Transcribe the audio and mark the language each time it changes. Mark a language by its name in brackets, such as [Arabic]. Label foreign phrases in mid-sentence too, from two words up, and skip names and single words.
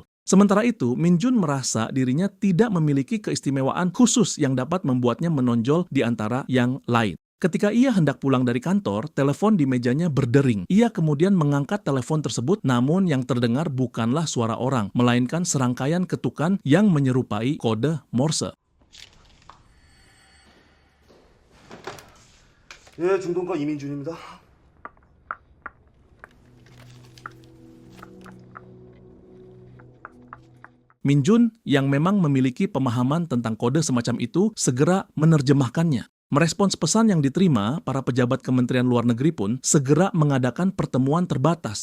[Indonesian] Sementara itu, Min-jun merasa dirinya tidak memiliki keistimewaan khusus yang dapat membuatnya menonjol di antara yang lain. Ketika ia hendak pulang dari kantor, telepon di mejanya berdering. Ia kemudian mengangkat telepon tersebut, namun yang terdengar bukanlah suara orang, melainkan serangkaian ketukan yang menyerupai kode Morse. [Korean] 예, 중동가 이민준입니다. [Indonesian] Min-jun yang memang memiliki pemahaman tentang kode semacam itu segera menerjemahkannya. Merespons pesan yang diterima, para pejabat Kementerian Luar Negeri pun segera mengadakan pertemuan terbatas.